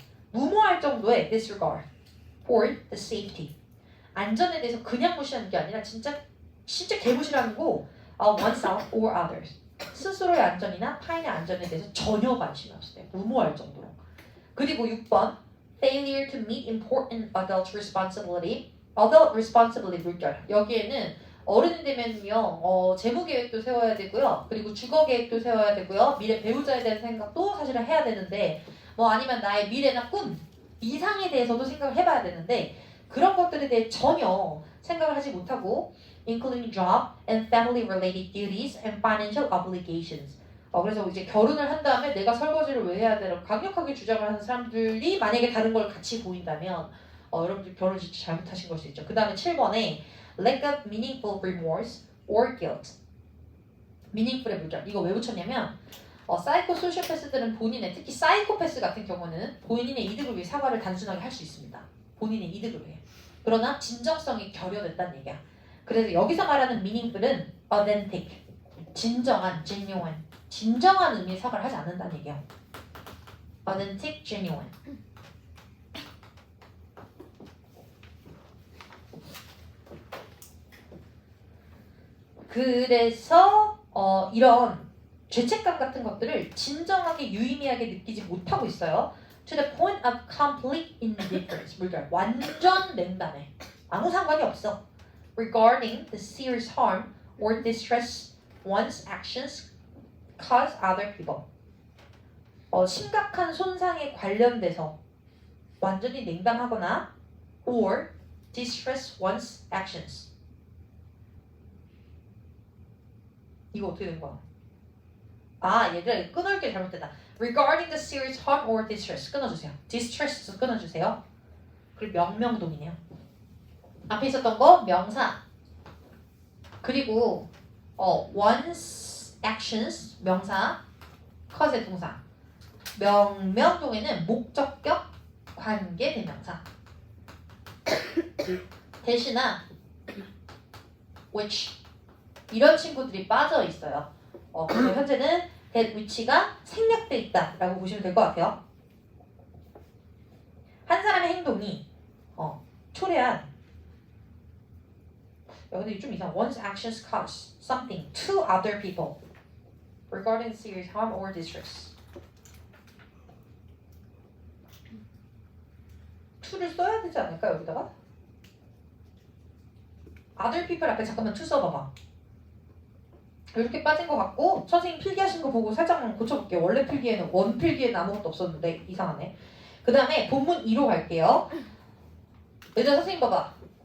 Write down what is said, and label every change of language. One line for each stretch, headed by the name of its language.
Korean: 무모할 정도의
English: disregard for the safety.
Korean: 안전에 대해서 그냥 무시하는 게 아니라 진짜 개무시라는 거
English: oneself or others.
Korean: 스스로의 안전이나 타인의 안전에 대해서 전혀 관심이 없어요. 무모할 정도로. 그리고 6번
English: failure to meet important adult responsibility. adult responsibility 물결.
Korean: 여기에는 어른이 되면요, 재무 계획도 세워야 되고요, 그리고 주거 계획도 세워야 되고요, 미래 배우자에 대한 생각도 사실은 해야 되는데, 아니면 나의 미래나 꿈, 이상에 대해서도 생각을 해봐야 되는데, 그런 것들에 대해 전혀 생각을 하지 못하고,
English: including job and family-related duties and financial obligations.
Korean: 그래서 이제 결혼을 한 다음에 내가 설거지를 왜 해야 되라고 강력하게 주장을 하는 사람들이 만약에 다른 걸 같이 보인다면 여러분들 결혼 진짜 잘못하신 걸 수 있죠. 그 다음에 7번에
English: lack of meaningful remorse or guilt.
Korean: meaningful의 물결. 이거 왜 붙였냐면 사이코 소시오패스들은 본인의 특히 사이코패스 같은 경우는 본인의 이득을 위해 사과를 단순하게 할 수 있습니다. 본인의 이득을 위해. 그러나 진정성이 결여됐다는 얘기야. 그래서 여기서 말하는 meaningful은 authentic, 진정한, genuine, 진정한 의미의 사과를 하지 않는다는 얘기야.
English: authentic, genuine.
Korean: 그래서 이런 죄책감 같은 것들을 진정하게 유의미하게 느끼지 못하고 있어요.
English: To the point of complete indifference.
Korean: 물결. 완전 냉담해. 아무 상관이 없어.
English: Regarding the serious harm or distress one's actions cause other people.
Korean: 심각한 손상에 관련돼서 완전히 냉담하거나
English: or distress one's actions.
Korean: 이거 어떻게 된 거야? 얘들아 끊을게 잘못됐다.
English: Regarding the serious harm or distress
Korean: 끊어주세요. distress 끊어주세요. 그리고 명명동이네요. 앞에 있었던 거 명사. 그리고
English: one's actions
Korean: 명사, cause의 동사. 명명동에는 목적격, 관계 대명사. 대신아, which 이런 친구들이 빠져 있어요. 그래서 현재는 that which가 생략돼 있다라고 보시면 될 것 같아요. 한 사람의 행동이 초래한 근데 좀 이상.
English: One's actions cause something to other people regarding serious harm or distress.
Korean: to를 써야 되지 않을까 여기다가? other people 앞에 잠깐만 to 써봐봐. 이렇게 빠진 것 같고 선생님 필기하신 거 보고 살짝만 고쳐볼게요. 원래 필기에는 원 필기에는 아무것도 없었는데 이상하네. 그 다음에 본문 2로 갈게요. 얘들아 선생님 봐봐.